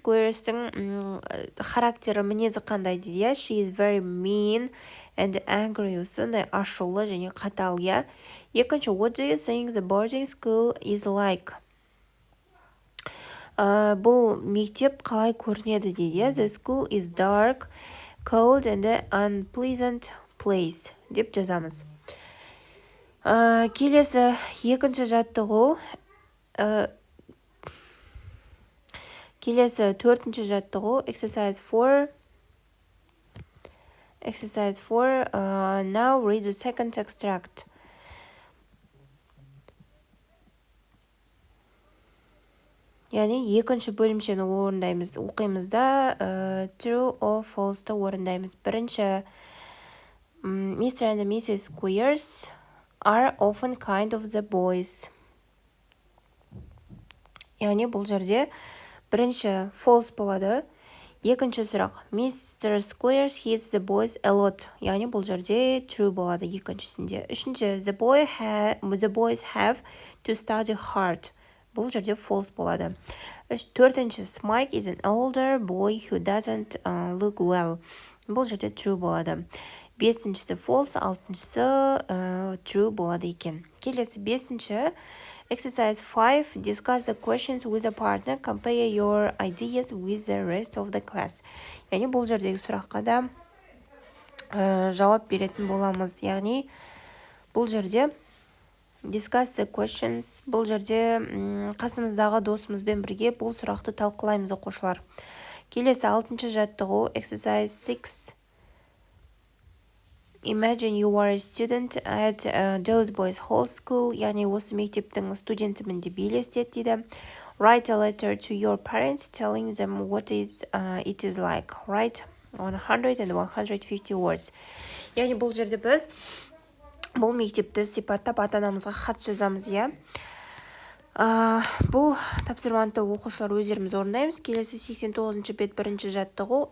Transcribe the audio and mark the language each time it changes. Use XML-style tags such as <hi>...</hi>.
<kk>Squires-тің характері, мінезі қандай дейді?</kk> <en>She is very mean and angry,</en> <kk>сондай ашулы және қатал, иә. Екінші,</kk> <en>what do you think the boarding school is like?</en> <kk>Бұл мектеп қалай көрінеді дейді?</kk> <en>The school is dark, cold and unpleasant place</en> <kk>деп жазамыз. Келесі екінші жаттығу, келесі төртінші жаттығу,</kk> <en>exercise 4. Exercise 4. Now read the second extract.</en> <kk>Яғни екінші бөлімшені орындаймыз, оқимыз да,</kk> <en>true or false-</en> <kk>ты орындаймыз. Бірінші,</kk> <en>Mr. and Mrs. Squires are often kind of the boys.</en> <kk>Яғни бұл жерде бірінші false болады. Екінші сұрақ, Mr.</kk> <en>Squires hits the boys a lot.</en> <kk>Яғни бұл жерде true болады екіншісінде. Үшінші,</kk> <en>the boys have to study hard.</en> <kk>Бұл жерде false болады. Төртінші,</kk> <en>Smike is an older boy who doesn't look well.</en> <kk>Бұл жерде true болады. Бесіншісі false, алтыншысы true болады екен. Келесі бесінші,</kk> <en>Exercise 5. Discuss the questions with a partner. Compare your ideas with the rest of the class.</en> <kk>Яғни бұл жердегі сұраққа да жауап беретін боламыз. Яғни бұл жерде</kk> <en>discuss the questions.</en> <kk>Бұл жерде қасымыздағы досымызбен бірге бұл сұрақты талқылаймыз оқушылар. Келесі 6-шы жаттығу.</kk> <en>Exercise 6. Imagine you are a student at those boys' whole school.</en> <kk>Яғни осы мектептің студентімін деп елестет дейді.</kk> <en>Write a letter to your parents telling them what it is like. Write 100 and 150 words.</en> <kk>Яғни бұл жерде біз бұл мектепті сипаттап ата-анамызға хат жазамыз, иә. Бұл тапсырманы оқушылар өздеріміз орындаймыз. Келесі 89-шы бет 1-ші жаттығу.</kk>